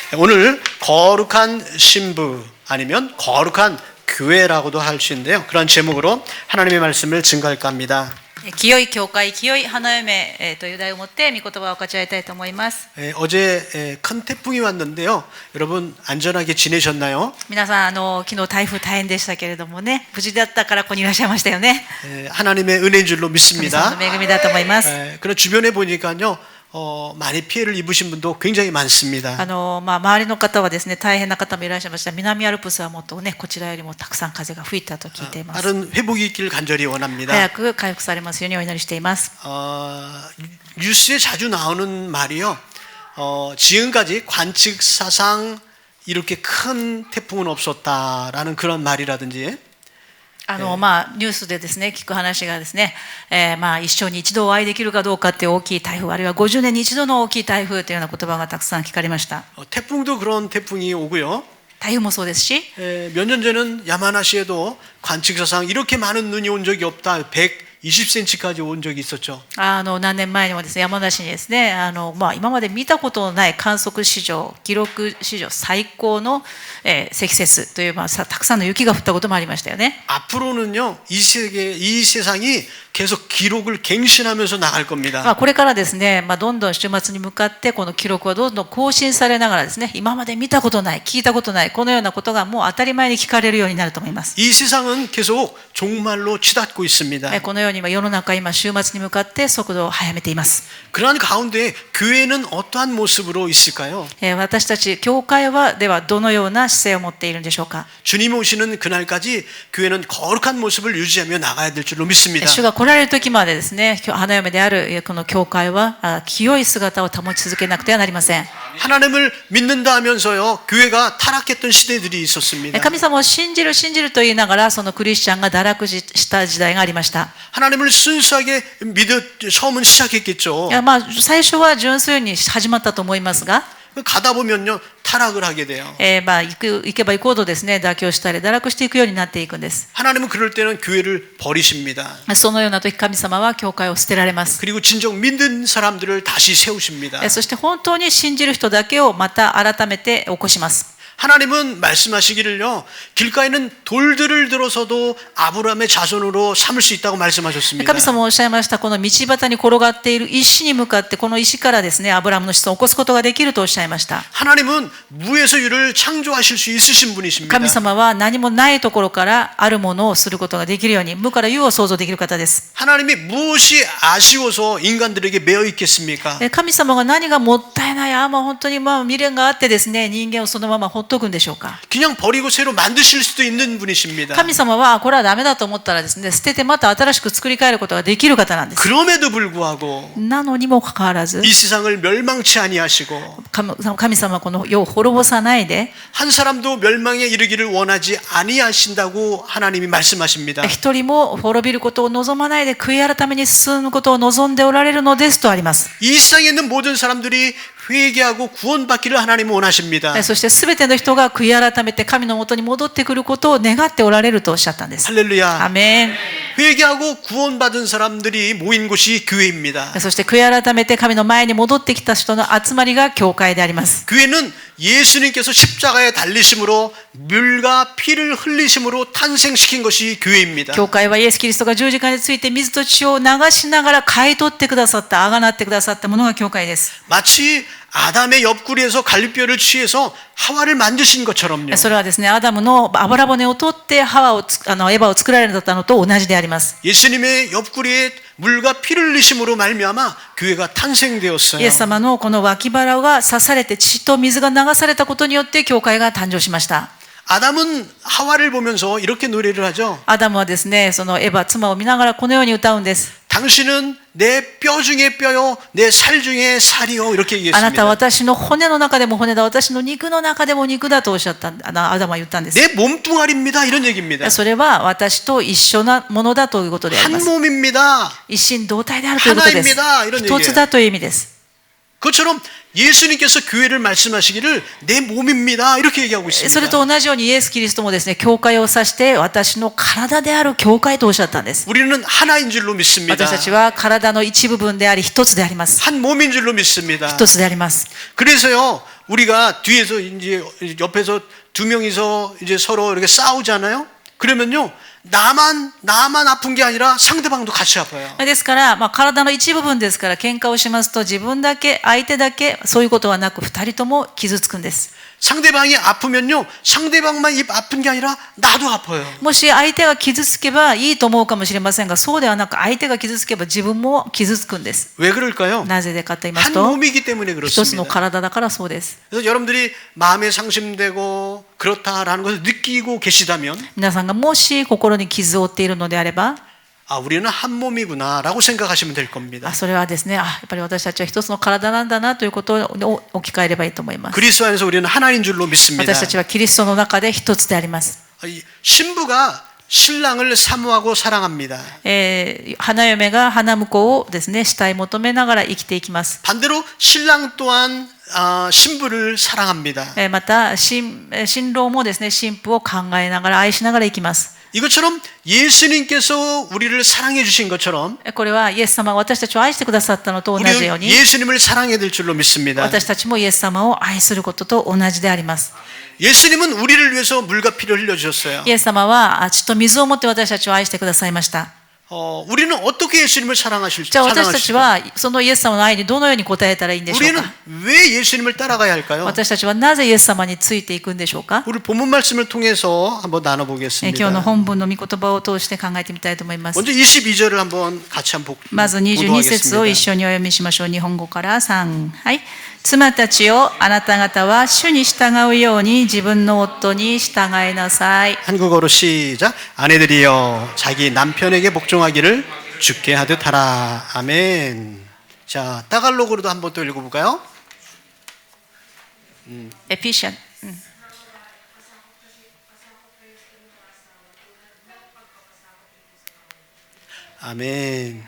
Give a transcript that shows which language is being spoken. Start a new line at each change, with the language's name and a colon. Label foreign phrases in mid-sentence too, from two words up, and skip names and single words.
Korean: 오늘 거룩한 신부 아니면 거룩한 교회라고도 할 수 있는데요. 그런 제목으로 하나님의 말씀을 증거할까 합니다.
Japanese: 清い教会、清い花嫁という題を持って御言葉を分かち合いたいと思います。
Korean: 어제 큰 태풍이 왔는데요. 여러분 안전하게 지내셨나요?
Japanese: 皆さん昨日台風大変でしたけれどもね、無事だったからここにいらっしゃいましたよね。
Korean: 하나님의 은혜인 줄로
Japanese: 神
Korean: 믿습니다.
Japanese: 様の恵みだと思います。
Korean: 그런 주변에 보니까요. 많이 피해를 입으신 분도 굉장히 많습니다.
Japanese: 周りの方はですね、大変な方もいらっしゃいました。南アルプスはもっとね、こちらよりもたくさん風が吹いたと聞いています。
Korean: 빠른 회복이 있길 간절히 원합니다.
Japanese: 早く回復されますようにお祈りしています。
Korean: 뉴스에 자주 나오는 말이요. 지금까지 관측사상 이렇게 큰 태풍은 없었다라는 그런 말이라든지
Japanese: ニュースでですね、聞く話がですね、一生に一度お会いできるかどうかっていう大きい台風、あるいは50年に一度の大きい台風というような言葉がたくさん聞かれました。
Korean: 태풍도 그런 태풍이 오고요.
Japanese: 台風もそうですし、
Korean: 몇 년 전에는 야마나시에도 관측사상 이렇게 많은 눈이 온 적이 없다. 120cm까지 온 적이 있었죠.
Japanese: 何年前にもですね、山梨にですね、今まで見たことのない観測史上、記録史上最高の、積雪という、たくさんの雪が降ったこともありましたよね。
Korean: 앞으로는요, 이 세상이 계속 기록을 갱신하면서 나갈 겁니다.
Japanese: これからですね、どんどん週末に向かってこの記録はどんどん更新されながらですね、今まで見たことない、聞いたことない、このようなことがもう当たり前に聞かれるようになると思います。
Korean: 이 세상은 계속 종말로 치닫고 있습니다.
Japanese: このように世の中今週末に向かって速度を速めています。
Korean: 그러한 가운데 교회는 어떠한 모습으로 있을까요?
Japanese: 私たち教会はではどのような姿勢を持っているんでしょうか。
Korean: 주님 오시는 그날까지 교회는 거룩한 모습을 유지하며 나가야 될 줄로 믿습니다.
Japanese: 主が来られる時までですね、花嫁であるこの教会は清い姿を保ち続けなくてはなりません。
Korean: 하나님을 믿는다 하면서요, 교회가 타락했던 시대들이 있었습니다.
Japanese: 神様を信じると言いながらそのクリスチャンが堕落した時代がありました。
Korean: 하나님을 순수하게 처음은 시작했겠죠.
Japanese: 最初は純粋に始まったと思いますが、
Korean: 가다 보면요, 타락을 하게 돼요.
Japanese: 行けば行くほどですね、妥協したり堕落していくようになっていくんです。
Korean: 하나님은 그럴 때는 교회를 버리십니다.
Japanese: そのような時神様は教会を捨てられます。
Korean: 그리고 진정 믿는 사람들을 다시 세우십니다.
Japanese: そして本当に信じる人だけをまた改めて起こします。
Korean: 하나님은 말씀하시기를요, 길가에는 돌들을 들어서도 아브라함의 자손으로 삼을 수 있다고 말씀하셨습니다.
Japanese: 神様おっしゃいました。この道端に転がっている石に向かってこの石からですね、アブラハムの子孫を起こすことができるとおっしゃいました。
Korean: 하나님은 무에서 유를 창조하실 수 있으신 분이십니다.
Japanese: 神様は何もないところからあるものをすることができるように、無から有を創造できる方です。
Korean: 하나님이 무엇이 아쉬워서 인간들에게 매여 있겠습니까?
Japanese: 神様が何がもったいない、本当に未練があってですね、人間をそのままほっとくんでしょうか。
Korean: 그냥 버리고 새로 만드실 수도 있는 분이십니다.
Japanese: 神様はこれはダメだと思ったらですね、捨ててまた新しく作り変えることができる方なんです。
Korean: 그럼에도 불구하고
Japanese: なのにもかかわらず、
Korean: 이 세상을 멸망치 아니하시고
Japanese: 神様はこの世を滅ぼさないで、
Korean: 한 사람도 멸망에 이르기를 원하지 아니하신다고 하나님이 말씀하십니다.
Japanese: 一人も滅びることを望まないで悔い改めに進むことを望んでおられるのですとあります。
Korean: 이 세상에 있는 모든 사람들이 회개하고 구원받기를 하나님은 원하십니다.
Japanese: そしてすべての人が悔い改めて神のもとに戻ってくることを願っておられるとおっしゃったんです。
Korean: 할렐루야.
Japanese: アメン。
Korean: 회개하고 구원받은 사람들이 모인 곳이 교회입니다.
Japanese: そして悔い改めて神の前に戻ってきた人の集まりが教会であります。
Korean: 교회는 예수님께서 십자가에 달리심으로 물과 피를 흘리심으로 탄생시킨 것이 교회입니다.
Japanese: 教会はイエス・キリストが十字架について水と血を流しながら買い取ってくださった、あがなってくださったものが教会です。
Korean: 마치 아담의 옆구리에서 갈비뼈를 취해서 하와를 만드신 것처럼요.
Japanese: それはですね、アダムの油骨を取ってエヴァを作られたのと同じであります。
Korean: 예수님의 옆구리에 물과 피를 흘리심으로 말미암아 교회가 탄생되었어요.
Japanese: イエス様のこの脇腹が刺されて血と水が流されたことによって教会が誕生しました。
Korean: 아담은 하와를 보면서 이렇게 노래를 하죠.
Japanese: アダムはですね、そのエヴァ妻を見ながらこのように歌うんです。
Korean: 당신은 내 뼈 중에 뼈요, 내 살 중에 살이요. 이렇게
Japanese: あなた
Korean: 얘기했습니다.
Japanese: は私の骨の中でも骨だ、私の肉の中でも肉だとおっしゃった、アダムは言ったんです。
Korean: 내 몸뚱아리입니다. 이런 얘기입니다.
Japanese: それは私と一緒なものだということでありま
Korean: 한
Japanese: す。
Korean: 몸입니다.
Japanese: 一心同体であるということです。
Korean: 하나입니다. 이런
Japanese: 一つだという意味です。
Korean: 그것처럼 예수님께서 교회를 말씀하시기를 내 몸입니다. 이렇게 얘기하고
Japanese: それ
Korean: 있습니다.
Japanese: と同じようにイエス・キリストもですね、教会を指して私の体である教会とおっしゃったんです。
Korean: 우리는 하나인 줄로 믿습니다.
Japanese: 私たちは体の一部分であり一つであります。
Korean: 한 몸인 줄로 믿습니다.
Japanese: 一つであります。
Korean: 그래서요, 우리가 뒤에서 이제 옆에서 두 명이서 이제 서로 이렇게 싸우잖아요. 그러면요, 나만 아픈 게 아니라 상대방도 같이 아파요.
Japanese: ですから、体の一部分ですから、喧嘩をしますと自分だけ、相手だけ、そういうことはなく、二人とも傷つくんです。
Korean: 상대방이 아프면요, 상대방만 아픈 게 아니라 나도 아파요.
Japanese: もし相手が傷つけばいいと思うかもしれませんが、そうではなく、相手が傷つけば自分も傷つくんです。
Korean: 왜 그럴까요?
Japanese: なぜでかと言います
Korean: 한
Japanese: と、
Korean: 몸이기 때문에
Japanese: 一つの
Korean: 그렇습니다.
Japanese: 体だからそうです。
Korean: 그래서 여러분들이 마음에 상심되고 그렇다라는 것을 느끼고 계시다면,
Japanese: 皆さんがもし心に傷を負っているのであれば、
Korean: 아, 우리는 한 몸이구나라고 생각하시면 될 겁니다.
Japanese: それはですね、やっぱり私たちは一つの体なんだなということを置き換えればいいと思います。
Korean: 그리스도 안에서 우리는 하나인 줄로 믿습니다.
Japanese: 私たちはキリストの中で一つであります。
Korean: 이 신부가 신랑을 사모하고 사랑합니다.
Japanese: 花嫁が花婿をですね、慕い求めながら生きていきます。
Korean: 반대로 신랑 또한 신부를 사랑합니다.
Japanese: また新郎もですね、新婦を考えながら愛しながら生きます。
Korean: 이것처럼 예수님께서 우리를 사랑해 주신 것처럼
Japanese: これはイエス様が私たちを愛してくださったのと同じよう
Korean: 우리는
Japanese: に、
Korean: 예수님을 사랑해야 될 줄로 믿습니다.
Japanese: 私たちもイエス様を愛することと同じであります。
Korean: 예수님은 우리를 위해서 물과 피를 흘려주셨어요.
Japanese: イエス様は血と水を持って私たちを愛してくださいました。
Korean: 우리는 어떻게 예수님을
Japanese: じゃあ私たち
Korean: 사랑하실까?
Japanese: はそのイエス様の愛にどのように応えたらいいんでしょう
Korean: 우리는
Japanese: か。
Korean: 왜 예수님을 따라가야 할까요?
Japanese: 私たちはなぜイエス様についていくんでしょうか。
Korean: 우리 본문 말씀을 통해서 한번
Japanese: 今日の
Korean: 나눠보겠습니다.
Japanese: 本文の御言葉を通して考えてみたいと思います。
Korean: 먼저 22절을 한번 같이 한번
Japanese: まず22節を一
Korean: 보도하겠습니다.
Japanese: 緒にお読みしましょう。日本語から3。はい。妻たちよ、あなた方は主に従うように自分の夫に従いなさい。
Korean: 한국어로 시작. 아내들이여 자기 남편에게 복종하기를 주께 하듯 하라. 아멘. 자, 따갈로그로도 한번 또 읽어볼까요? エピシャン。 아멘.